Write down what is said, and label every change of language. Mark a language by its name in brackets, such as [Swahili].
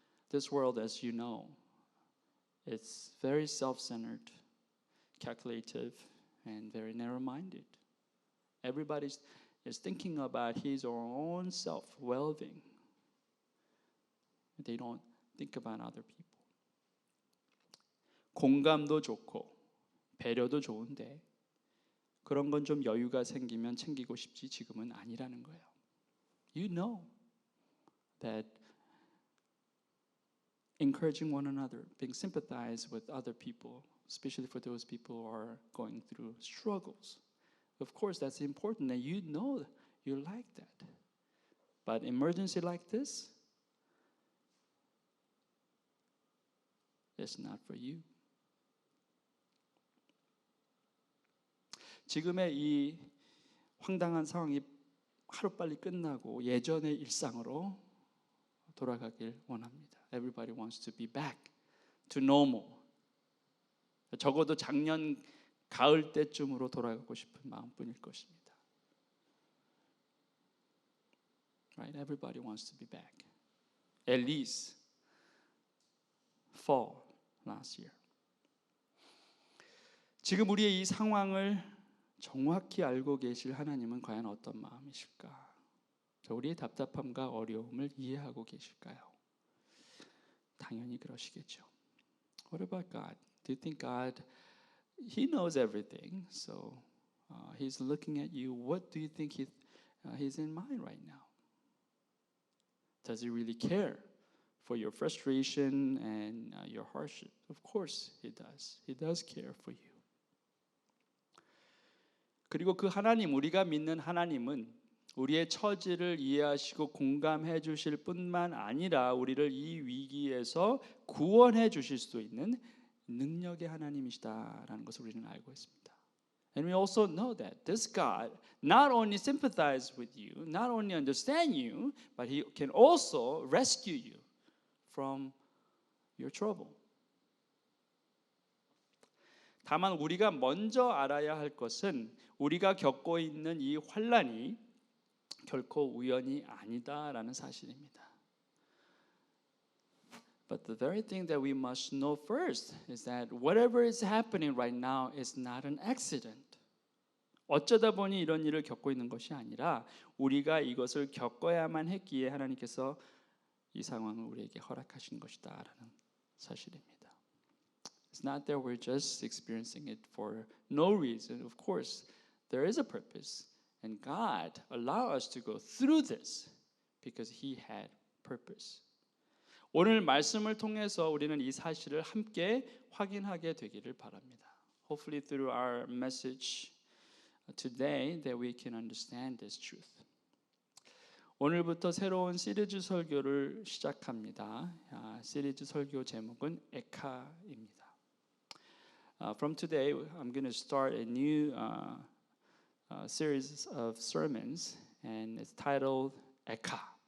[English] This world, as you know, it's very self-centered, calculative, and very narrow-minded. Everybody is thinking about his or her own self-well-being. They don't think about other people. [Korean] 공감도 좋고 배려도 좋은데 그런 건 좀 여유가 생기면 챙기고 싶지 지금은 아니라는 거예요. [English] You know that encouraging one another, being sympathized with other people, especially for those people who are going through struggles. Of course, that's important, and you know you like that. But emergency like this, it's not for you. [Korean] 지금의 이 황당한 상황이 하루빨리 끝나고 예전의 일상으로 돌아가길 원합니다. [English] Everybody wants to be back to normal. [Korean] 적어도 작년 가을 때쯤으로 돌아가고 싶은 마음뿐일 것입니다. [English] Right? Everybody wants to be back. At least fall last year. [Korean] 지금 우리의 이 상황을 정확히 알고 계실 하나님은 과연 어떤 마음이실까? 우리의 답답함과 어려움을 이해하고 계실까요? 당연히 그러시겠죠. [English] What about God? Do you think God, He knows everything, so He's looking at you. What do you think He's in mind right now? Does He really care for your frustration and your hardship? Of course He does. He does care for you. [Korean] 그리고 그 하나님, 우리가 믿는 하나님은 우리의 처지를 이해하시고 공감해 주실 뿐만 아니라 우리를 이 위기에서 구원해 주실 수 있는 능력의 하나님이시다라는 것을 우리는 알고 있습니다. [English] And we also know that this God not only sympathizes with you, not only understands you, but He can also rescue you from your trouble. [Korean] 다만 우리가 먼저 알아야 할 것은 우리가 겪고 있는 이 환난이 결코 우연이 아니다라는 사실입니다. [English] But the very thing that we must know first is that whatever is happening right now is not an accident. [Korean] 어쩌다 보니 이런 일을 겪고 있는 것이 아니라 우리가 이것을 겪어야만 했기에 하나님께서 이 상황을 우리에게 허락하신 것이다라는 사실입니다. [English] It's not that we're just experiencing it for no reason. Of course, there is a purpose. And God allowed us to go through this because He had purpose. [Korean] 오늘 말씀을 통해서 우리는 이 사실을 함께 확인하게 되기를 바랍니다. [English] Hopefully through our message today that we can understand this truth. [Korean] 오늘부터 새로운 시리즈 설교를 시작합니다. 시리즈 설교 제목은 에카입니다. [English] From today, I'm going to start a new series of sermons, and it's titled Eka.